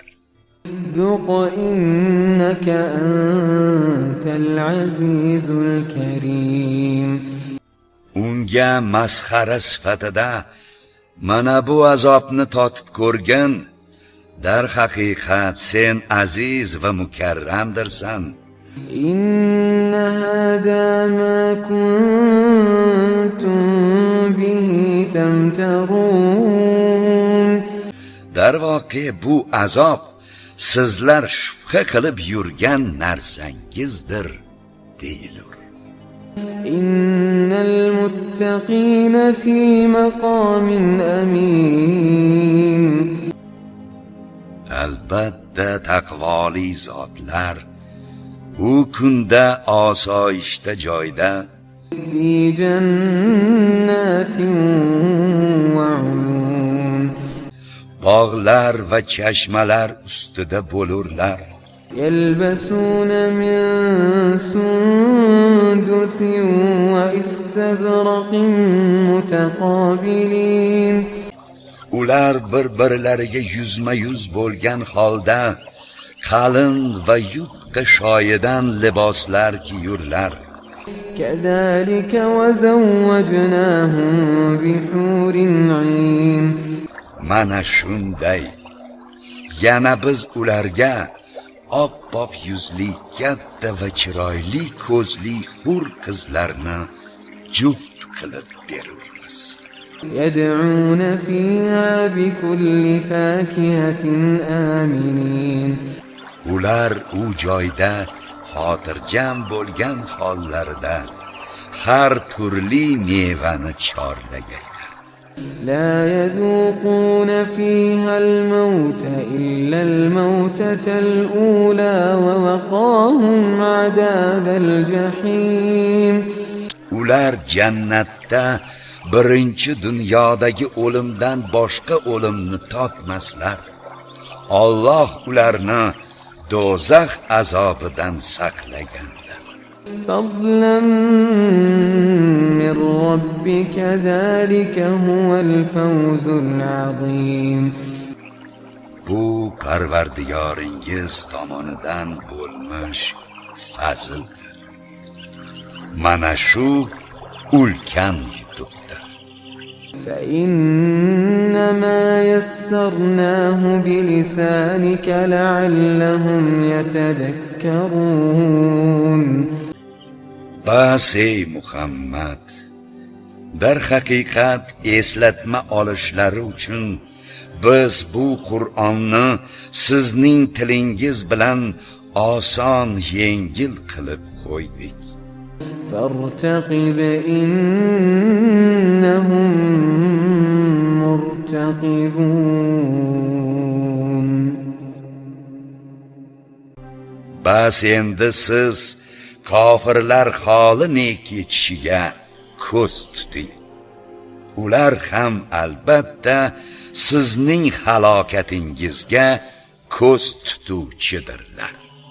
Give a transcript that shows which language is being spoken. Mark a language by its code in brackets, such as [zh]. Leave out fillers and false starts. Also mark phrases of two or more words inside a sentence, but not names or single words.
[ar] ذق إنك أنت العزيز الكريم. [uz] Unga masxara sifatida mana bu azobni totib ko'rgin. Dar haqiqat sen aziz va mukarramdirsan. [ar] إن هذا ما كنتم به تمترون. [uz] Darvoqe bu azob sizlar shubha qilib yurgan narsangizdir deyilur. [ar] Inna المتقين في مقام أمين. [uz] Albatta taqvoli zotlar u kunda osoyishta joyda [ar] في جنات وعيون [uz] bog'lar va chashmalar ustida bo'lurlar. [ar] يلبسون من سندس واستبرق متقابلين. [uz] Ular bir-birlariga yuzma-yuz bo'lgan holda qalin va yupqa shoyidan liboslar kiyurlar. [ar] كذلك وزوجناهم بحور عين. [uz] Mana shunday yana biz ularga oppoq yuzli, katta va chiroyli ko'zli hur qizlarni juft qilib beramiz. [ar] يدعون فيها بكل فاكهة آمنين. [uz] Ular u joyda xotirjam bo'lgan hollarida har turli mevani chorlagan. [ar] لا يذوقون فيها الموت إلا الموتة الأولى ووقاهم عذاب الجحيم. [uz] Ular jannatda birinchi dunyodagi o'limdan boshqa o'limni totmaslar. Alloh ularni do'zax azobidan saqlagandir. [ar] فضلا من ربك ذلك هو الفوز العظيم. [uz] Bu Parvardigoringiz tomonidan bo'lmish fazldir. Mana shu ulkan yutuqdir. [ar] فإنما يسرناه بلسانك لعلهم يتذكرون. [uz] Bas ey Muhammad, darhaqiqat eslatma olishlari uchun biz bu Qur'onni sizning tilingiz bilan oson, yengil qilib qo'ydik. [ar] فارتقب إنهم مرتقبون. [uz] Bas endi siz kofirlar holi ne kechishiga ko'z tuting. Ular ham albatta sizning halokatingizga ko'z tutuvchidirlar.